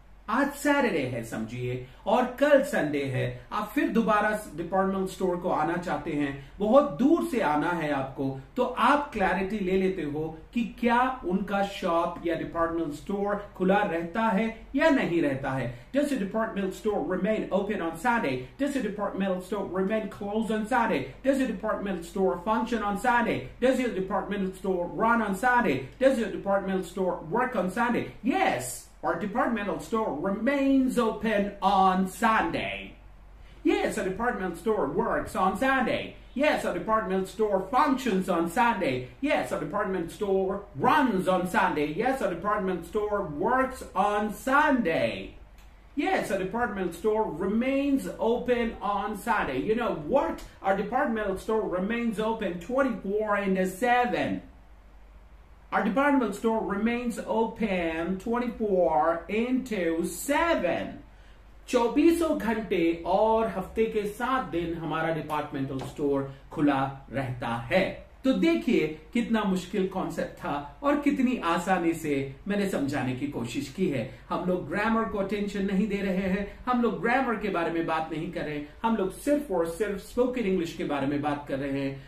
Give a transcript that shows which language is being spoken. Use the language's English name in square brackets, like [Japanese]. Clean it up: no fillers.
[Hindi] आज सैटरडे है समझिए और कल संडे है, आप फिर दोबारा डिपार्टमेंटल स्टोर को आना चाहते हैं, बहुत दूर से आना है आपको, तो आप क्लैरिटी ले लेते हो कि क्या उनका शॉप या डिपार्टमेंटल स्टोर खुला रहता है या नहीं रहता है। [English] Does your departmental store remain open on Sunday? Does your departmental store remain closed on Sunday? Does your departmental store function on Sunday? Does your departmental store run on Sunday? Does your departmental store work on Sunday? Yes. Our departmental store remains open on Sunday. Yes, our departmental store works on Sunday. Yes, our departmental store functions on Sunday. Yes, our departmental store runs on Sunday. Yes, our departmental store works on Sunday. Yes, our departmental store remains open on Sunday. You know what? Our departmental store remains open 24/7. Our departmental store remains open 24/7. [Hindi] 24 घंटे और हफ्ते के 7 दिन हमारा departmental store खुला रहता है। तो देखिए कितना मुश्किल कॉन्सेप्ट था और कितनी आसानी से मैंने समझाने की कोशिश की है। हम लोग ग्रामर को अटेंशन नहीं दे रहे हैं, हम लोग ग्रामर के बारे में बात नहीं कर रहे हैं, हम लोग सिर्फ और सिर्फ स्पोकन इंग्लिश के बारे में बात कर रहे हैं।